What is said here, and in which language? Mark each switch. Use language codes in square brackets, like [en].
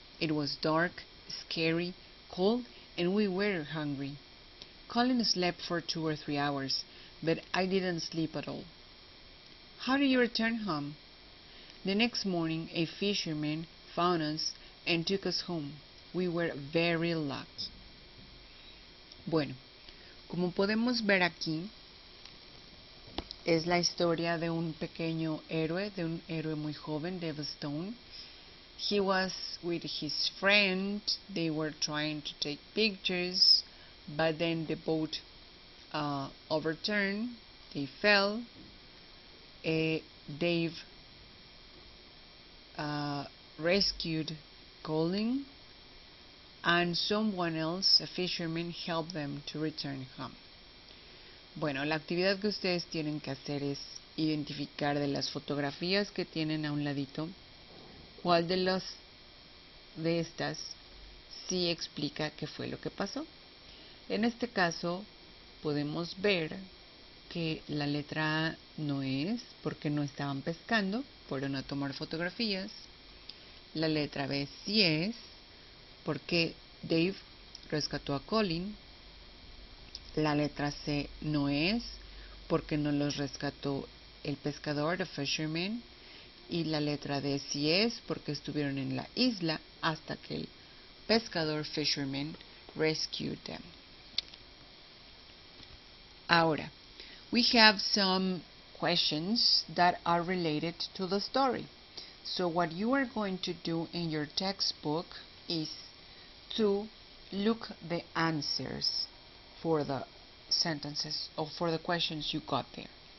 [en] It was dark, scary, cold, and we were hungry. Colin slept for 2 or 3 hours, but I didn't sleep at all. How did you return home? The next morning, a fisherman found us and took us home. We were very lucky. [es] Bueno, como podemos ver aquí, es la historia de un pequeño héroe, de un héroe muy joven, Dave Stone. [en] He was with his friend. They were trying to take pictures, but then the boat overturned. They fell. Dave rescued Colin, and someone else, a fisherman, helped them to return home. [es] Bueno, la actividad que ustedes tienen que hacer es identificar de las fotografías que tienen a un ladito cuál de estas sí explica qué fue lo que pasó. En este caso podemos ver que la letra A no es porque no estaban pescando, fueron a tomar fotografías. La letra B sí es porque Dave rescató a Colin. La letra C no es porque no los rescató el pescador, [en] the fisherman. [es] Y la letra D sí es porque estuvieron en la isla hasta que el pescador, fisherman, [en] rescued them. [es] Ahora, [en] we have some questions that are related to the story. So what you are going to do in your textbook is to look the answers for the sentences or for the questions you got there.